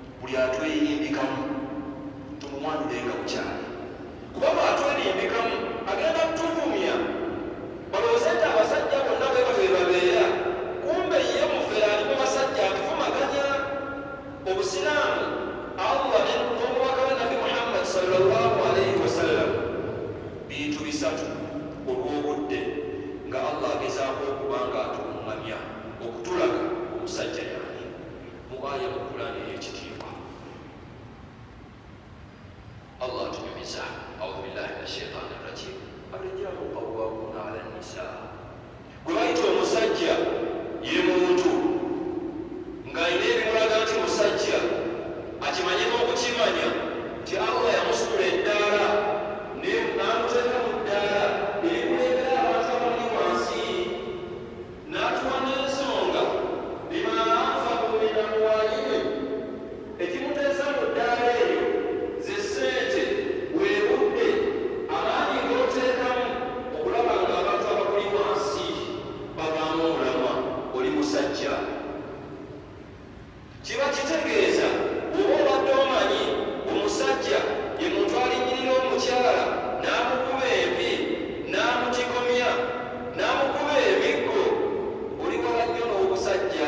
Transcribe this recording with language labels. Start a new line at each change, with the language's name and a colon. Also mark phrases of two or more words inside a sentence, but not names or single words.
Ganda: buli atweyindikamu tumumwanyirenga bukyali, kubanga atweyindikamu agenda kutuvumya balowooze nti abasajja bonna bwe batwe babeera, kumbe ye mufera alimu basajja atuvumaganya. Obusiraamu Allah n'omubaka we Nabi Muhammad
Arabic: صلى الله عليه وسلم
Ganda: bintu bisatu olw'obudde nga Allah agezaako okubanga atuluŋŋamya okutulaga omusajja yaani mu aya mu Qur'ani ey'ekitiibwa. Allah atunyumiza.
Arabic: أعوذ بالله من الشيطان الرجيم. الرجال قوامون على النساء.
Ganda: Gwe bayita omusajja ye muntu ng'alina ebimulaga nti musajja, akimanye n'okukimanya nti Allah yamusitula eddaala n'amuteeka mu ddaala erikulembera abantu abali wansi, n'atuwa n'ensonga
Arabic: بما أنفقوا من أموالهم,
Ganda: ekimuteesa mu ddaala eryo ze ssente, bwe budde, amaanyi g'oteekamu okulaba nga abantu abakuli wansi bavaamu omulamwa. Oli musajja. Kiba kitegeeza oba obadde omanyi omusajja ye muntu alinyirira omukyala n'amukuba empi, n'amutigomya, n'amukuba emiggo, oli wala nnyo n'obusajja.